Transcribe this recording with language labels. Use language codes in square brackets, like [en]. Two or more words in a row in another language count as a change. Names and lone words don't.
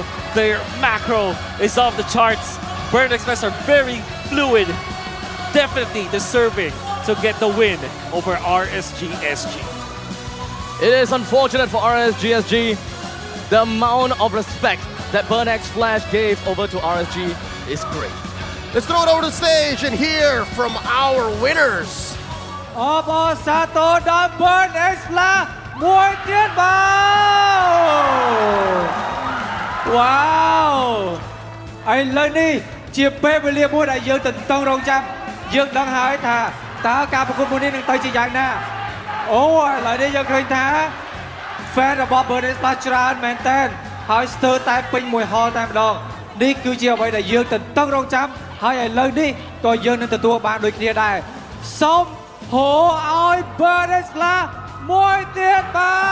[en] Their macro is off the charts. Burn Express are very fluid, definitely deserving to get the win over RSGSG. It is unfortunate for RSGSG. The amount of respect that Burnex Flash gave over to RSG is great. Let's throw it over the stage and hear from our winners. [km] អបអរសាទរដល់ Burn X Flash មួយទៀតបាទវ៉ាវឥឡូវនេះជាពេលវេលាមួយ ដែលយើងទន្ទឹងរង់ចាំយើងដឹងហើយថាតើការប្រកួតមួយនេះនឹងទៅជាយ៉ាងណាអូឥឡូវនេះយើងឃើញថា fan របស់ Burn X Flash ច្រើនមែនតើហើយស្ទើរតែពេញមួយហលតែម្ដងនេះគឺជាអ្វីដែលយើងទន្ទឹងរង់ចាំហើយឥឡូវនេះក៏យើងនឹងទទួលបានដូចគ្នាដែរសូមហូឲ្យ Burn X Flash មួយទៀតបាទ